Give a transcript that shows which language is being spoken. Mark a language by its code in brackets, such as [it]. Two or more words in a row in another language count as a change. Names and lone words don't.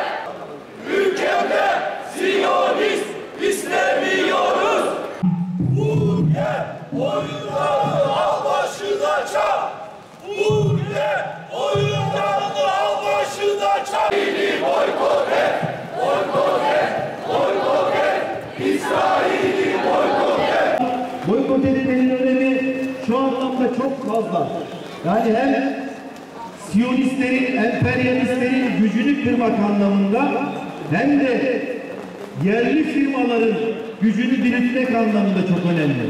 [tr] Ülkemde Siyonist istemiyoruz. Ülke oyunlarını al başına çak. Ülke oyunlarını al başına çak. İsrail'i boykot et, boykot et, boykot et. İsrail'i boykot et. Boykot edilmenin önemi şu anlamda çok fazla. Yani hem Siyonistlerin, emperyalistlerin gücünü kırmak anlamında hem de yerli firmaların gücünü diriltmek anlamında çok önemli.